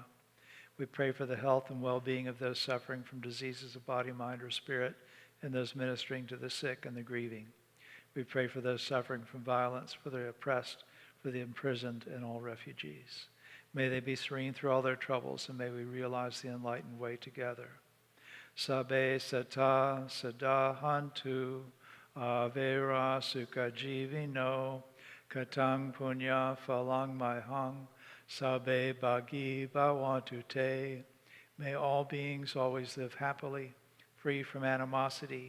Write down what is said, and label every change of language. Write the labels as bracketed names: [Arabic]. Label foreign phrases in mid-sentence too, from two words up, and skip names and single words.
[English] We pray for the health and well-being of those suffering from diseases of body, mind, or spirit, and those ministering to the sick and the grieving. We pray for those suffering from violence, for the oppressed, for the imprisoned, and all refugees. May they be serene through all their troubles, and may we realize the enlightened way together. [Pali] Sabbe sata sadahantu avera sukha jivino katang punya phalang maihang sabbe bhagi bhavantu te. [English] May all beings always live happily, free from animosity.